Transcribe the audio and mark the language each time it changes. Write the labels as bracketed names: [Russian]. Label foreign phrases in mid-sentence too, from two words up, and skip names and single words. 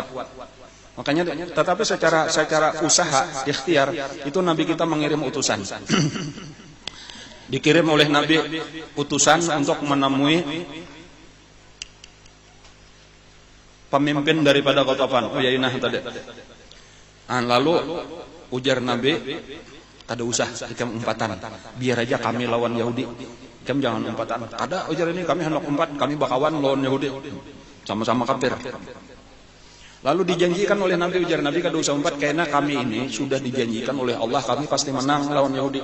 [Indonesian] Makanya tetapi secara usaha ikhtiar itu Nabi kita mengirim utusan. Dikirim oleh Nabi utusan untuk menemui pemimpin daripada Ghatafan. [Banjar] Oh ya inah tadi. Lalu ujar Nabi, kada usah ikam umpatan, biar aja kami lawan Yahudi. Ikam jangan umpatan. Ada ujar ini kami hendak umpat, kami bakawan lawan Yahudi. [Indonesian] Sama-sama kafir. [Banjar] Lalu dijanjikan oleh Nabi, ujar Nabi kada usah umpat, karena kami ini sudah dijanjikan oleh Allah kami pasti menang lawan Yahudi.